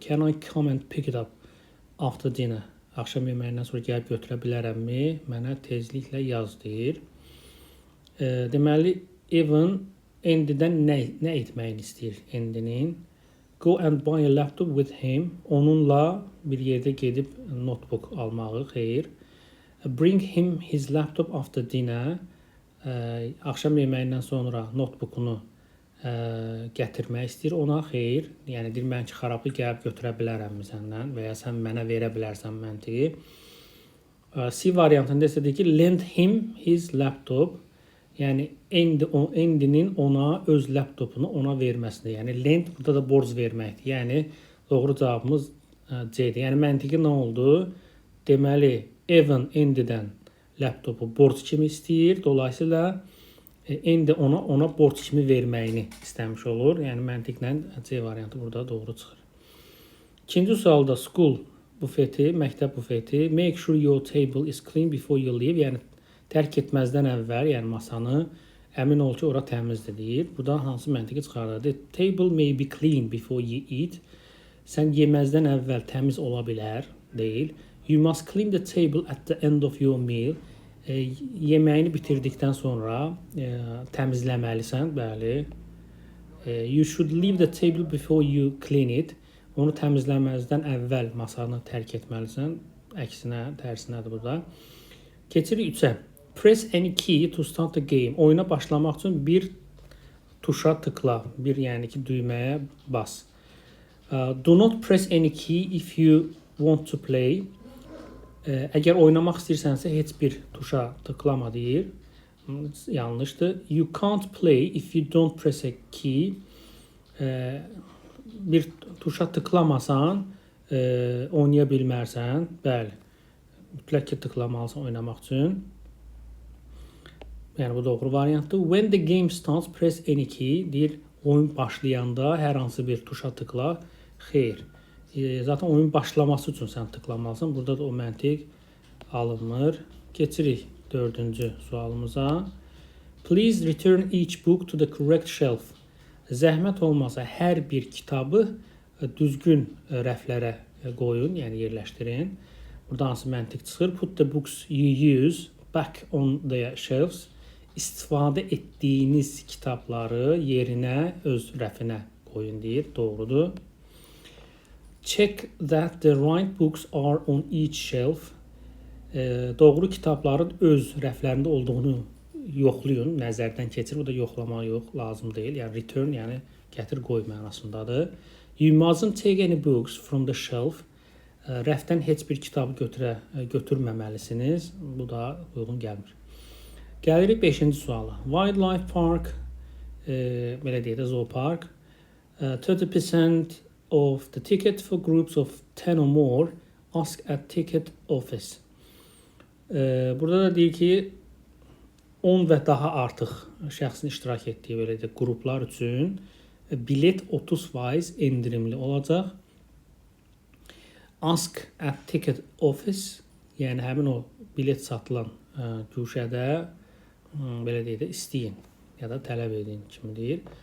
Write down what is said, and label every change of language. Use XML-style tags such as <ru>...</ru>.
<en>Can I come and pick it up after dinner?</en> <az>Axşam yeməyindən sonra gəlib götürə bilərəmmi? Mənə tezliklə yaz deyir. Deməli Evan Andy'dən nə etməyini istəyir Andy'nin?</az> <en>Go and buy a laptop with him.</en> <az>Onunla bir yerdə gedib notebook almağı, xeyr.</az> <en>Bring him his laptop after dinner.</en> <az>Axşam yeməyindən sonra notebookunu gətirmək istəyir ona, xeyr. Yəni deyir mən ki xarabı gəlib götürə bilərəmmi səndən və ya sən mənə verə bilərsən məntiqi. C variantında isə deyir ki</az> <en>lend him his laptop.</en> <az>Yəni Andy'nin ona öz laptopunu ona verməsidir. Yəni lend burada da borc verməkdir. Yəni doğru cavabımız C-dir. Yəni məntiqi nə oldu? Deməli Evan Andy'dən laptopu borc kimi istəyir. Dolayısıyla Andy ona borc kimi verməyini istəmiş olur. Yəni məntiqlə C variantı burada doğru çıxır. İkinci sualda school bufeti, məktəb bufeti.</az> <en>Make sure your table is clean before you leave.</en> <az>Yəni tərk etməzdən əvvəl, yəni masanı əmin ol ki, ora təmizdir deyir. Burada hansı məntiqi çıxarır?</az> <en>The table may be clean before you eat.</en> <az>Sən yeməzdən əvvəl təmiz ola bilər, deyil.</az> <en>You must clean the table at the end of your meal.</en> <az>Yeməyini bitirdikdən sonra təmizləməlisən, bəli.</az> <en>You should leave the table before you clean it.</en> <az>Onu təmizləməzdən əvvəl masanı tərk etməlisən. Əksinə, tərsinədir burada. Keçirik 3-ə.</az> <en>Press any key to start the game.</en> <az>Oyuna başlamaq üçün bir tuşa tıkla. Bir yəni ki düyməyə bas.</az> <en>Do not press any key if you want to play.</en> <az>Əgər oynamaq istəyirsənsə heç bir tuşa tıklama deyir. Yanlışdır.</az> <en>You can't play if you don't press a key.</en> <az>Bir tuşa tıklamasan oynaya bilmərsən. Bəli. Mütləq ki tıklamalısan oynamaq üçün. Yəni bu doğru variantdır.</az> <en>When the game starts, press any key.</en> <az>Deyir, oyun başlayanda hər hansı bir tuşa tıkla. Xeyr. Zaten oyun başlaması üçün sən tıklamalısan. Burada da o məntiq alınmır. Keçirik 4-cü sualımıza.</az> <en>Please return each book to the correct shelf.</en> <az>Zəhmət olmasa hər bir kitabı düzgün rəflərə qoyun, yəni yerləşdirin. Burada hansı məntiq çıxır?</az> <en>Put the books you use back on their shelves.</en> <az>İstifadə etdiyiniz kitabları yerinə, öz rəfinə qoyun deyir. Doğrudur. Check that the right books are on each shelf. Doğru kitabların öz rəflərində olduğunu yoxlayın, nəzərdən keçir. Bu da yoxlamaq yox, lazım deyil. Yəni return, yəni gətir qoy mənasındadır.</az> <en>You mustn't take any books from the shelf.</en> <az>Rəfdən heç bir kitabı götürməməlisiniz. Bu da uyğun gəlmir. Gəlirik 5-ci suala. Wildlife Park, belə deyək də zoopark.</az> <en>30% of the ticket for groups of 10 or more ask at ticket office.</en> <az>Burada da deyir ki 10 və daha artıq şəxsin iştirak etdiyi belə deyək qruplar üçün bilet 30% endirimli olacaq.</az> <en>Ask at ticket office,</en> <az>yəni həmin o bilet satılan güşədə belə deyək də istəyin ya da tələb edin kimi deyir.</az>